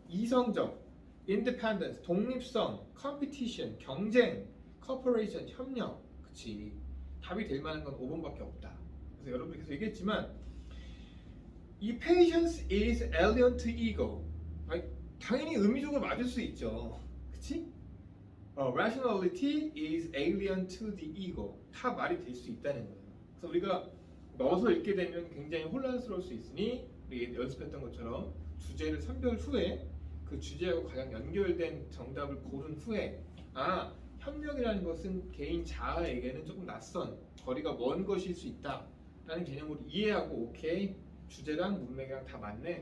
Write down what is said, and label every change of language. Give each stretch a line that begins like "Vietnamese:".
Korean: 이성적, independence, 독립성, competition, 경쟁, cooperation, 협력, 그치? 답이 될 만한 건 5번밖에 없다. 그래서 여러분이 계속 얘기했지만 이
English: patience is alien to ego.
Korean: 당연히 의미적으로 맞을 수 있죠. 그치?
English: Rationality is alien to the ego.
Korean: 다 말이 될 수 있다는 거예요. 그래서 우리가 넣어서 읽게 되면 굉장히 혼란스러울 수 있으니 우리 연습했던 것처럼 주제를 선별 후에 그 주제하고 가장 연결된 정답을 고른 후에 협력이라는 것은 개인 자아에게는 조금 낯선 거리가 먼 것일 수 있다라는 개념으로 이해하고 오케이 주제랑 문맥이랑 다 맞네.